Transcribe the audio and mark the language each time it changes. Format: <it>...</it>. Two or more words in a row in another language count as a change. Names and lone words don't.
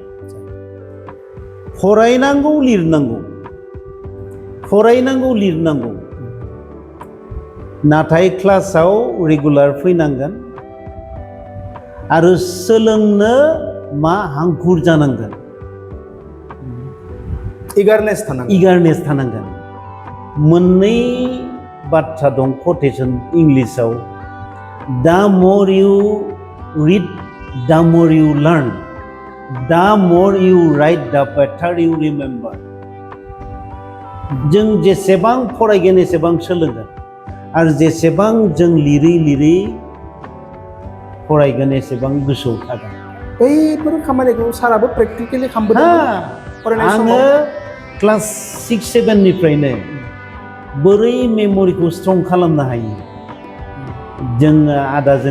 <brx>फरायनांगौ लिरनांगौ नाथाय क्लासाव रेगुलार फैनांगोन आरो सोलोंनो हांखुर जानांगोन इगारनेस थानांगोन मोननै बाथ्रा दं quotation इंलिशआव</brx> <en>the more you read the more you learn the more you write the better you remember</en> <brx>जों जेसेबां फरायगोन एसेबां सोलोंगोन आरो जेसेबां जों लिरै फरायगोन एसेबां गोसोआव थागोन बैफोर खामानिखौ साराबो प्रेक्टिकेलि खालामबोदों आङो क्लास 6-7 निफ्रायनो बोरै मेम'रिखौ स्ट्रं खालामनो हायो जोङो आदाजों</brx>